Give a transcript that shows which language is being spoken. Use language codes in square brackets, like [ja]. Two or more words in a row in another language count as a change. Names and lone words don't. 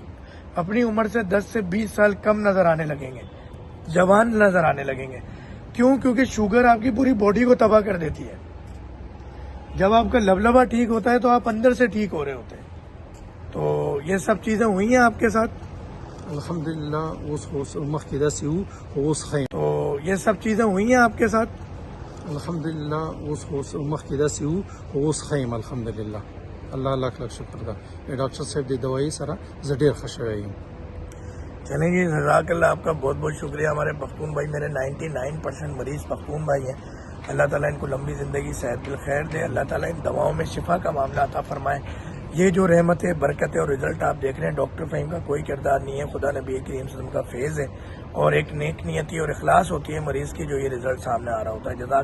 [ur] اپنی عمر سے 10 سے 20 سال کم نظر آنے لگیں گے، جوان نظر آنے لگیں گے. کیوں؟ کیونکہ شوگر آپ کی پوری باڈی کو تباہ کر دیتی ہے. جب آپ کا لبلبا ٹھیک ہوتا ہے تو آپ اندر سے ٹھیک ہو رہے ہوتے ہیں. تو یہ سب چیزیں ہوئی ہیں آپ کے ساتھ؟ [ps] الحمدلله اوس مخکې داسې وو خو اوس ښه یم. [ur] تو یہ سب چیزیں ہوئی ہیں آپ کے ساتھ؟ [ps] الحمدلله اوس مخکې داسې وو خو اوس ښه یم الحمدلله. [ur] الله لاکھ لاکھ شکر [ps] ده ډاکټر صاحب د دوایي سره زه ډېر ښه شوی یم. [ur] چلیں جی، جزاک اللہ، آپ کا بہت بہت شکریہ. ہمارے پختون بھائی، میرے 99% مریض پختون بھائی ہیں. اللہ تعالیٰ ان کو لمبی زندگی صحت بالخیر دے. اللہ تعالیٰ ان دواؤں میں شفا کا معاملہ عطا فرمائے. یہ جو رحمت ہے، برکت ہے اور رزلٹ آپ دیکھ رہے ہیں، ڈاکٹر فہیم کا کوئی کردار نہیں ہے، خدا نبی کریم صلی اللہ علیہ وسلم کا فیض ہے اور ایک نیک نیتی اور اخلاص ہوتی ہے مریض کی، جو یہ رزلٹ سامنے آ رہا ہوتا ہے.